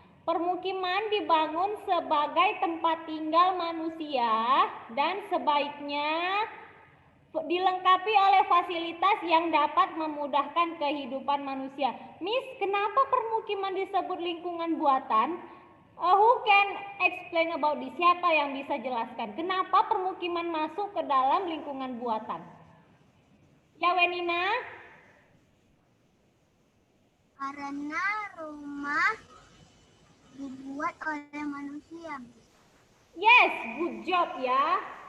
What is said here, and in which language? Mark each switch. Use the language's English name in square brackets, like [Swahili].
[Indonesian] Permukiman dibangun sebagai tempat tinggal manusia dan sebaiknya dilengkapi oleh fasilitas yang dapat memudahkan kehidupan manusia. Miss, kenapa permukiman disebut lingkungan buatan? [English] Who can explain about this? [Indonesian] Siapa yang bisa jelaskan? Kenapa permukiman masuk ke dalam lingkungan buatan? Ya, Wenina? Karena rumah dibuat oleh manusia. [English] Yes, good job ya.